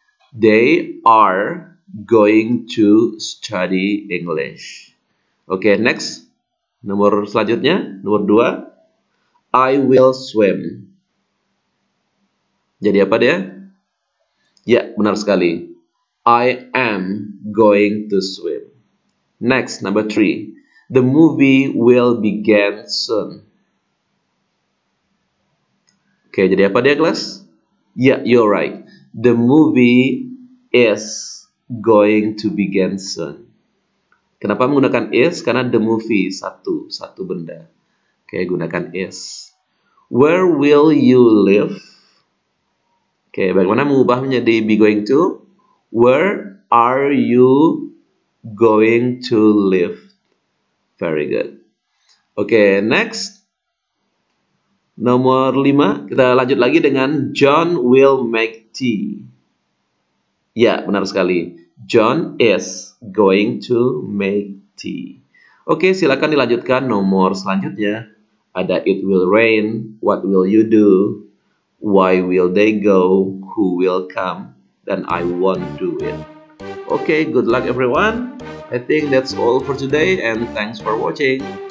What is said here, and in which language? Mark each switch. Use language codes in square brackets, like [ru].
[en] They are going to study English. Oke, next. [id] Nomor selanjutnya, nomor 2. [en] I will swim. [id] Jadi apa dia? Ya, benar sekali. [en] I am going to swim. Next, number 3. The movie will begin soon. [id] Oke, jadi apa dia, kelas? [en] Yeah, you're right. The movie is going to begin soon. [id] Kenapa menggunakan is? Karena the movie, satu benda. Oke, gunakan is. [en] Where will you live? [id] Oke, bagaimana mengubah menjadi be going to? [en] Where are you going to live? Very good. Oke, next. [id] Nomor 5. Kita lanjut lagi dengan [en] John will make tea. [id] Ya, benar sekali. [en] John is going to make tea. [id] Oke, silakan dilanjutkan nomor selanjutnya. [en] Ada it will rain, what will you do, why will they go, who will come, dan I won't do it. Okay, good luck everyone. I think that's all for today and thanks for watching.